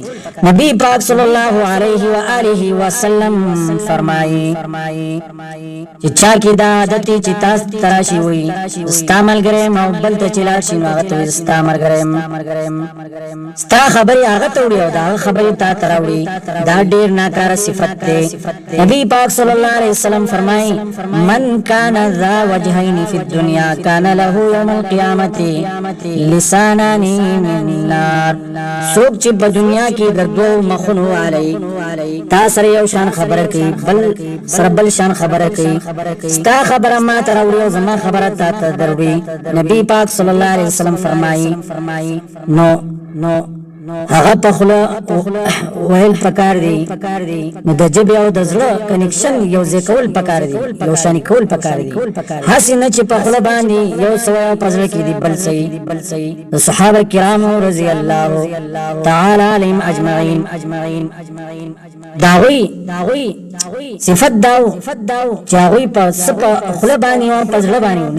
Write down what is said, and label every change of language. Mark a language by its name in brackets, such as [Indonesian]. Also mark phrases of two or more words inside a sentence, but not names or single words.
[Pashto] نبی پاک [Arabic] صلی الله علیه و آله وسلم [Pashto] فرمایي چې چا کې دا عادت چې تاسو ته راشي وایي ستا ملګری یم، او بل ته چې لاړ شي نو هغه ته وایي ستا ملګری یم، ستا خبرې هغه ته وړي او دا خبرې تا ته راوړي، دا ډېر ناکاره صفت دی. [Arabic] نبی پاک صلی اللہ علیہ وسلم فرمائی من کان ذا وجہین فی الدنیا کان له یوم القیامت لسانان من نار. [Pashto] سوک چې په دنیا کې د دوو مخونو علی تا سره یو شان خبره کوي، بل سره بل شان خبره کوي، ستا خبره ما ته راوړي او زما خبره تا ته دروړي. نبی پاک [Arabic] صلی اللہ علیہ وسلم [Pashto] فرمائی نو هغه په خوله ویل پکار دی، نو د ژبې او د زړه کنیکشن یو ځای کول پکار دی، یو شانې کول پکار دی. هسې نه چې په خوله باندې یو سوی په زړه کې دی بل صحیح. د صحابه کرامو [Arabic] رضی الله تعالی علیهم اجمعین [Pashto] داغوی صفت داو چې هغوی په څه په خوله باندې او په زړه باندې.